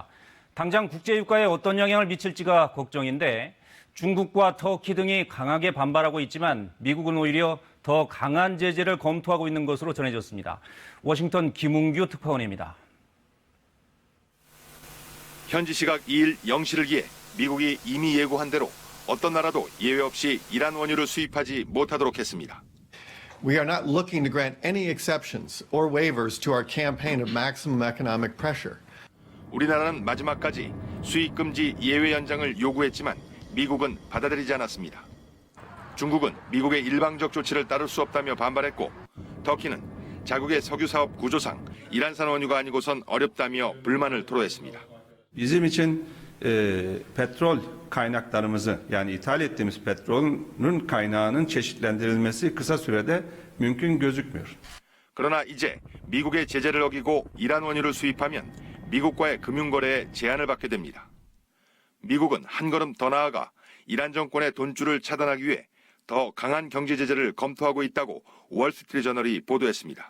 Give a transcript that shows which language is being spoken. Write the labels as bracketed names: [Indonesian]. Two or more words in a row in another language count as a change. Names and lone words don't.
[Korean] 당장 국제유가에 어떤 영향을 미칠지가 걱정인데 중국과 터키 등이 강하게 반발하고 있지만 미국은 오히려 더 강한 제재를 검토하고 있는 것으로 전해졌습니다. 워싱턴 김웅규 특파원입니다. 현지 시각 2일 0시를 기해 미국이 이미 예고한 대로 어떤 나라도 예외 없이 이란 원유를 수입하지 못하도록 했습니다. [English] We are not looking to grant any exceptions or waivers to our campaign of maximum economic pressure. [Korean] 우리나라는 마지막까지 수입 금지 예외 연장을 요구했지만 미국은 받아들이지 않았습니다. 중국은 미국의 일방적 조치를 따를 수 없다며 반발했고 터키는 자국의 석유 사업 구조상 이란산 원유가 아니고선 어렵다며 불만을 토로했습니다. [Turkish] Bizim için petrol kaynaklarımızı yani ithal ettiğimiz petrolün kaynağının çeşitlendirilmesi kısa sürede mümkün gözükmüyor. [Korean] 그러나 이제 미국의 제재를 어기고 이란 원유를 수입하면 미국과의 금융거래에 제한을 받게 됩니다. 미국은 한 걸음 더 나아가 이란 정권의 돈줄을 차단하기 위해 더 강한 경제 제재를 검토하고 있다고 월스트리트저널이 보도했습니다.